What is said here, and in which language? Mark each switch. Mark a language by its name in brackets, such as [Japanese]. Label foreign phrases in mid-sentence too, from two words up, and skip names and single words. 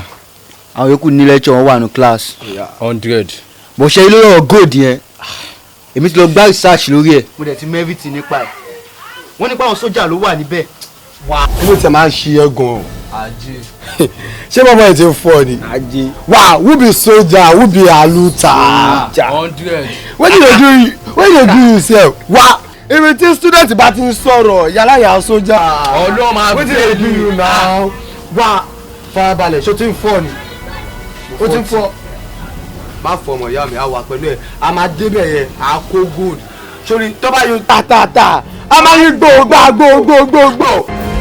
[Yoruba] àwọn yòókù ní lẹ́tọ̀ wọn wà ní class. 100. bó ṣe ilé ọ̀rọ̀ gold yẹn èmi ti lọ gbá research lórí ẹ̀. mo dẹ̀ ti mọ everything nípa ẹ̀ wọ́n nípa àwọn sójà ló wà níbẹ̀. kí ló ti máa ń ṣe ẹ́ gan-an. ajé. ṣé bàbá ẹ̀ ti fọ́ ni. ajé. [Nigerian Pidgin] wà who be soldier who be aluta. 100. wetin dey do you sef. [Yoruba] wà ibi tí student bá ti ń sọ̀rọ̀ yàrá yà sójà. ọlọ́run máa [Nigerian Pidgin] wetin dey do you now. [Yoruba] wà farabalẹ̀ ṣó ti ń fọ́ ni. ó ti ń fọ́. má fọ ọmọ ìyá mi á wà pẹ̀lú ẹ̀ a máa débẹ̀ yẹn à kó gold sórí tó bá yọ tàtàtà a máa yí gbòògbà gbòògbò.